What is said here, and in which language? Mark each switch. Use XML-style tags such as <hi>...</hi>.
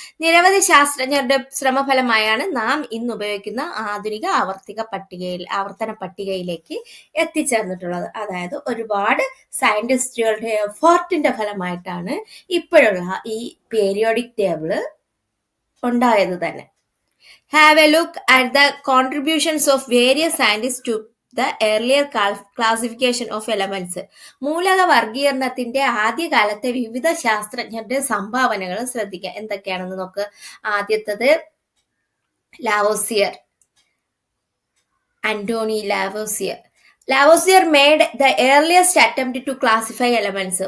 <ml>നിരവധി ശാസ്ത്രജ്ഞരുടെ ശ്രമഫലമായാണ് നാം ഇന്ന് ഉപയോഗിക്കുന്ന ആധുനിക ആവർത്തന പട്ടികയിലേക്ക് എത്തിച്ചേർന്നിട്ടുള്ളത്. അതായത് ഒരുപാട് സയന്റിസ്റ്റുകളുടെ എഫേർട്ടിന്റെ ഫലമായിട്ടാണ് ഇപ്പോഴുള്ള ഈ പീരിയോഡിക് ടേബിള് ഉണ്ടായത് തന്നെ.</ml> <en>Have a look at the contributions of various scientists to the earlier classification of elements.</en> <ml>മൂലക വർഗീകരണത്തിന്റെ ആദ്യകാലത്തെ വിവിധ ശാസ്ത്രജ്ഞരുടെ സംഭാവനകൾ ശ്രദ്ധിക്കുക. എന്തൊക്കെയാണെന്ന് നോക്ക്. ആദ്യത്തത് Lavoisier, ആന്റോണി Lavoisier.</ml> <en>Lavoisier made the earliest attempt to classify elements.</en>